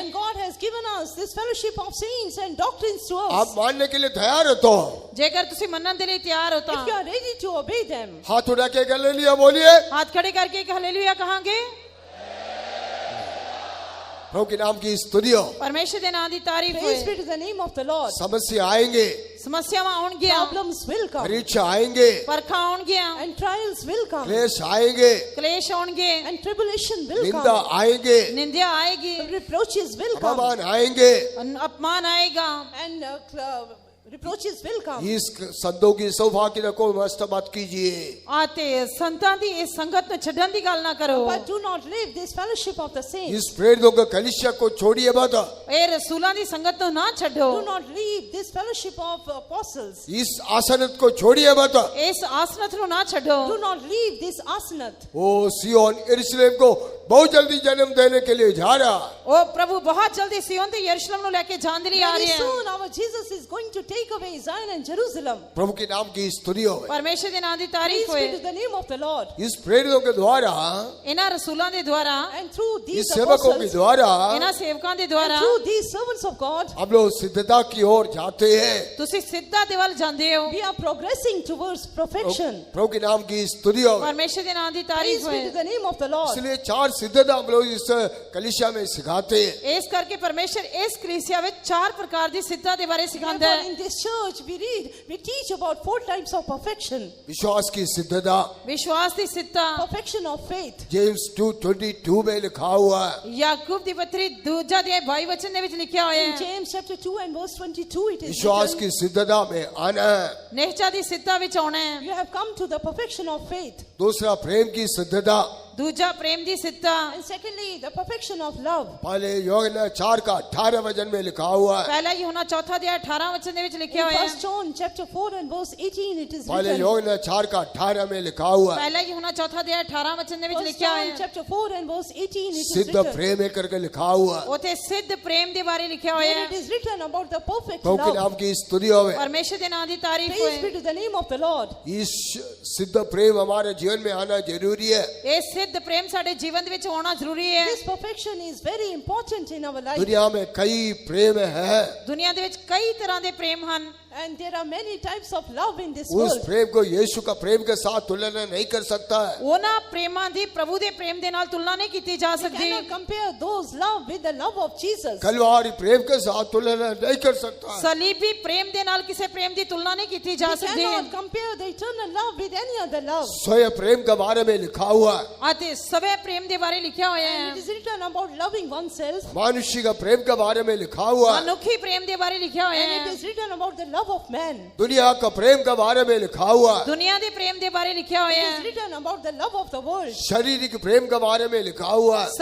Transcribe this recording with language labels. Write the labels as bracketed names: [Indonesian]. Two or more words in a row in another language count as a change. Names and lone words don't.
[English] And God has given us this fellowship of saints and doctrines to us. [Hindi] आप मानने के लिए तैयार हो तो [Punjabi] ਜੇਕਰ ਤੁਸੀਂ ਮੰਨਣ ਦੇ ਲਈ ਤਿਆਰ ਹੋ ਤਾਂ [English] If you are ready to obey them, [Hindi] हाथ उठा के हालेलुया बोलिए। [Punjabi] ਹੱਥ ਖੜੇ ਕਰਕੇ ਇੱਕ ਹਾਲੇਲੂਇਆ ਕਹਾਂਗੇ। [Hindi] प्रभु के नाम की स्तुति हो। [Punjabi] ਪਰਮੇਸ਼ਰ ਦੇ ਨਾਮ ਦੀ ਤਾਰੀਫ [English] praise be [Punjabi] ਹੋਏ। [English] to the name of the Lord. [Hindi] समस्या आएंगे, [Punjabi] ਸਮੱਸਿਆਵਾਂ ਆਉਣਗੀਆਂ, [English] Problems will come [Hindi] परीक्षा आएंगे, [Punjabi] ਪਰਖਾਂ ਆਉਣਗੀਆਂ, [English] and trials will come [Hindi] क्लेश आएंगे, [Punjabi] ਕਲੇਸ਼ आਉਣਗੇ, [English] and tribulation will [Hindi] निंदा [English] come. [Hindi] आएंगे, [Punjabi] ਨਿੰਦਿਆ ਆਏਗੀ, [English] Reproaches will come [Hindi] अपमान आएंगे, [Punjabi] ਅਪਮਾਨ ਆਏਗਾ, [English] and Reproaches will come. [Hindi] इस संतों की सौभाग्य को नष्ट मत कीजिए। [Punjabi] ਆਤੇ ਸੰਤਾਂ ਦੀ ਇਸ ਸੰਗਤ ਨੂੰ ਛੱਡਣ ਦੀ ਗੱਲ ਨਾ ਕਰੋ। [English] But do not leave this fellowship of the saints. [Hindi] इस प्रेरितों के कलीसिया को छोड़िए मत। [Punjabi] ਇਹ ਰਸੂਲਾਂ ਦੀ ਸੰਗत ਨੂੰ ਨਾ ਛੱਡੋ। [English] Do not leave this fellowship of apostles. [Hindi] इस आसनत को छोड़िए मत। [Punjabi] ਇਸ ਆਸਨਤ ਨੂੰ ਨਾ ਛੱਡੋ। [English] Do not leave this asanat. [Hindi] वो सियोन यरूशलेम को बहुत जल्दी जन्म देने के लिए जा रहा। [Punjabi] ਉਹ ਪ੍ਰਭੂ ਬਹੁਤ ਜਲਦੀ ਸਿਯੋਨ ਤੇ ਯਰੂਸ਼ਲਮ ਨੂੰ ਲੈ ਕੇ ਜਾਣ ਦੇ ਲਈ ਆ [English] Very [Punjabi] ਰਹੇ ਹਨ। [English] soon our Jesus is going to take away Zion and Jerusalem. [Hindi] प्रभु के नाम की स्तुति हो। [Punjabi] ਪਰਮੇਸ਼ਰ ਦੇ ਨਾਮ ਦੀ ਤਾਰੀਫ [English] Praise be [Punjabi] ਹੋਏ। [English] to the name of the Lord. [Hindi] इस प्रेरितों के द्वारा, [Punjabi] ਇਹਨਾਂ ਰਸੂਲਾਂ ਦੇ ਦੁਆਰਾ, [English] And through these [Hindi] इस सेवकों के [English] apostles, [Hindi] द्वारा [Punjabi] ਇਹਨਾਂ ਸੇਵਕਾਂ ਦੇ [English] and [Punjabi] ਦੁਆਰਾ [English] through these servants of God, [Hindi] हम लोग सिद्धता की ओर जाते हैं। [Punjabi] ਤੁਸੀਂ ਸਿੱਧਾ ਦੇ ਵੱਲ ਜਾਂਦੇ ਹੋ। [English] we are progressing towards perfection. [Hindi] प्रभु के नाम की स्तुति हो। [Punjabi] ਪਰਮੇਸ਼ਰ ਦੇ ਨਾਮ ਦੀ ਤਾਰੀਫ [English] Praise be [Punjabi] ਹੋਏ। [English] to the name of the Lord. [Hindi] इसलिए 4 सिद्धता हम लोग इस कलीसिया में सिखाते हैं। [Punjabi] ਇਸ ਕਰਕੇ ਪਰਮੇਸ਼ਰ ਇਸ ਕਲੀਸਿਆ ਵਿੱਚ 4 ਪ੍ਰਕਾਰ ਦੀ ਸਿੱਧਾ ਦੇ ਬਾਰੇ ਸਿਖਾਉਂਦਾ [English] Therefore, [Punjabi] ਹੈ। [English] in this church, we teach about 4 types of perfection. [Hindi] विश्वास की सिद्धता [Punjabi] ਵਿਸ਼ਵਾਸ ਦੀ ਸਿੱਧਾ, [English] Perfection of faith. [Hindi] जेम्स 2:22 में लिखा हुआ है। [Punjabi] ਯਾਕੂਬ ਦੀ ਪੱਤਰੀ ਦੂਜਾ ਅਧਿਆਇ 22 ਵਚਨ ਦੇ ਵਿੱਚ ਲਿਖਿਆ ਹੋਇਆ [English] In [Punjabi] ਹੈ। [English] James chapter 2 and verse 22, it is [Hindi] विश्वास [English] written, [Hindi] की सिद्धता में आना है। [Punjabi] ਨਿਹਚਾ ਦੀ ਸਿੱਧਾ ਵਿੱਚ ਆਉਣਾ ਹੈ। [English] you have come to the perfection of faith. [Hindi] दूसरा प्रेम की सिद्धता, [Punjabi] ਦੂਜਾ ਪ੍ਰੇਮ ਦੀ ਸਿੱਧਾ, [English] And secondly, the perfection of love. [Hindi] पहले यूहन्ना 4:18 वचन में लिखा हुआ है। [Punjabi] ਪਹਿਲਾ ਯੂਹन्ना ਚੌਥਾ ਅਧਿਆਇ 18 ਵਚਨ ਦੇ ਵਿੱਚ [English] In [Punjabi] ਲਿਖਿਆ ਹੋਇਆ [English] 1 [Punjabi] ਹੈ। [English] John chapter 4 and verse 18, it is [Hindi] पहले [English] written. [Hindi] यूहन्ना 4:18 में लिखा हुआ है। [Punjabi] ਪਹਿਲਾ ਯੂਹन्ना ਚੌਥਾ ਅਧਿਆਇ 18 ਵਚਨ ਦੇ ਵਿੱਚ [English] 1 [Punjabi] ਲਿਖਿਆ [English] John [Punjabi] ਹੋਇਆ ਹੈ। [English] chapter 4 and verse 18, it is [Hindi] सिद्ध [English] written. [Hindi] प्रेम है करके लिखा हुआ है। [Punjabi] ਉਥੇ ਸਿੱਧ ਪ੍ਰੇਮ ਦੇ ਬਾਰੇ ਲਿਖਿਆ ਹੋਇਆ [English] Where it [Punjabi] ਹੈ। [English] is written about the perfect [Hindi] प्रभु के [English] love. [Hindi] नाम की स्तुति हो। [Punjabi] ਪਰਮੇਸ਼ਰ ਦੇ ਨਾਮ ਦੀ ਤਾਰੀਫ [English] Praise be [Punjabi] ਹੋਏ। [English] to the name of the Lord. [Hindi] इस सिद्ध प्रेम हमारे जीवन में आना जरूरी है। [Punjabi] ਇਹ ਸਿੱਧ ਪ੍ਰੇਮ ਸਾਡੇ ਜੀਵਨ ਦੇ ਵਿੱਚ ਹੋਣਾ ਜ਼ਰੂਰੀ ਹੈ। [English] This perfection is very important in our life. [Hindi] दुनिया में कई प्रेम है। [Punjabi] ਦੁਨੀਆ ਦੇ ਵਿੱਚ ਕਈ ਤਰ੍ਹਾਂ ਦੇ ਪ੍ਰੇਮ ਹਨ। [English] And there are many types of love in this [Hindi] उस [English] world. [Hindi] प्रेम को यीशु का प्रेम के साथ तुलना नहीं कर सकता है। [Punjabi] ਉਹਨਾਂ ਪ੍ਰੇਮਾਂ ਦੀ ਪ੍ਰਭੂ ਦੇ ਪ੍ਰੇਮ ਦੇ ਨਾਲ ਤੁਲਨਾ ਨਹੀਂ ਕੀਤੀ ਜਾ [English] You [Punjabi] ਸਕਦੀ। [English] cannot compare those love with the love of Jesus. [Hindi] कलवारी प्रेम के साथ तुलना नहीं कर सकता है। [Punjabi] ਸਲੀਬੀ ਪ੍ਰੇਮ ਦੇ ਨਾਲ ਕਿਸੇ ਪ੍ਰੇਮ ਦੀ ਤੁਲਨਾ ਨਹੀਂ ਕੀਤੀ ਜਾ [English] You [Punjabi] ਸਕਦੀ। [English] cannot compare the eternal love with any other love. [Hindi] स्वयं प्रेम के बारे में लिखा हुआ है। [Punjabi] ਅਤੇ ਸਵੇ ਪ੍ਰੇਮ ਦੇ ਬਾਰੇ ਲਿਖਿਆ ਹੋਇਆ [English] And [Punjabi] ਹੈ। [English] it is written about loving oneself. [Hindi] मनुष्य का प्रेम के बारे में लिखा हुआ है। [Punjabi] ਮਨੁੱਖੀ ਪ੍ਰੇਮ ਦੇ ਬਾਰੇ ਲਿਖਿਆ ਹੋਇਆ [English] And it [Punjabi] ਹੈ। [English] is written about the love of man. [Hindi] दुनिया का प्रेम के बारे में लिखा हुआ है। [Punjabi] ਦੁਨੀਆ ਦੇ ਪ੍ਰੇਮ ਦੇ ਬਾਰੇ ਲਿਖਿਆ ਹੋਇਆ [English] It is [Punjabi] ਹੈ। [English] written about the love of the world. [Hindi] शारीरिक प्रेम के बारे में लिखा हुआ है।